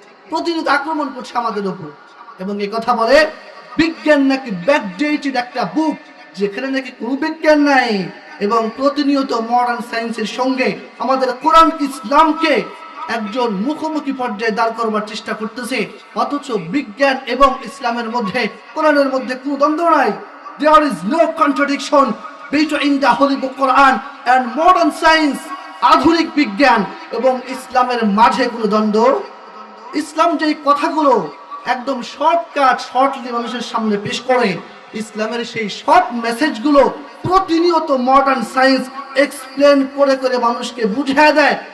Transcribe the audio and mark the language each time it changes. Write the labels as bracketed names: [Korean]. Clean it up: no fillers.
[Bangla] প্রতিনিয়ত আক্রমণ করছে আমাদের উপর, এবং এই কথা বলে বিজ্ঞান নাকি ব্যাকডেটেড একটা বুক, যেখানে নাকি কোনো বিজ্ঞান নাই, এবং প্রতিনিয়ত মডার্ন সায়েন্সের সঙ্গে আমাদের কোরআন ইসলামকে একজন মুখোমুখি পর্যায়ে দাঁড় করবার চেষ্টা করতেছে। অথচ বিজ্ঞান এবং ইসলামের মধ্যে, কোরআনের মধ্যে কোনো দ্বন্দ্ব নাই। [English] There is no contradiction between the Holy Book Quran and modern science. [Bangla] আধুনিক বিজ্ঞান এবং ইসলামের মাঝে কোনো দ্বন্দ্ব। ইসলাম যে কথাগুলো একদম শর্টলি মানুষের সামনে পেশ করে, ইসলামের সেই শর্ট মেসেজগুলো প্রতিনিয়ত মডার্ন সায়েন্স এক্সপ্লেন করে করে মানুষকে বুঝিয়ে দেয়।